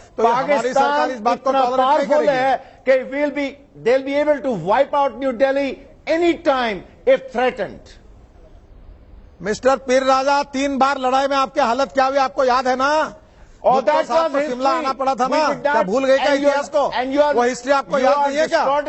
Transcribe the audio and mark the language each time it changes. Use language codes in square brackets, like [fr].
[hi] तो हमारी सरकार इस बात को टॉलरेट नहीं करेगी। [en] They'll be able to wipe out New Delhi any time if threatened. [hi] Mister पीर राजा, 3 बार लड़ाई में आपकी हालत क्या हुई आपको याद है ना? और शिमला आना पड़ा था ना? क्या भूल गए क्या इतिहास को? वो हिस्ट्री आपको याद नहीं है क्या?